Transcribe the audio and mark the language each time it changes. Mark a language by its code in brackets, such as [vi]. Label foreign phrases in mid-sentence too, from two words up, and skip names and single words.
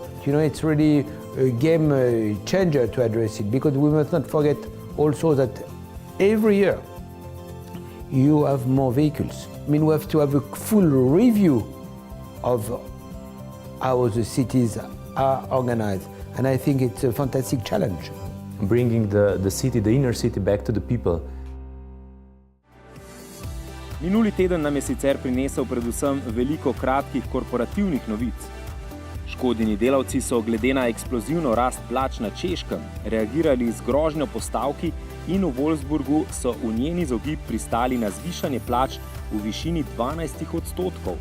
[en] It's really a game changer to address it, because we must not forget also that every year you have more vehicles. I mean, we have to have a full review of how the cities are organized, and I think it's a fantastic challenge. Bringing the city, the inner city, back to the people. [sl] Minuli teden nam je sicer prinesel predvsem veliko kratkih korporativnih novic. Škodini delavci so glede na eksplozivno rast plač na Češkem reagirali z grožnjo po stavki in v Wolfsburgu so v njen izogib pristali na zvišanje plač v višini 12%.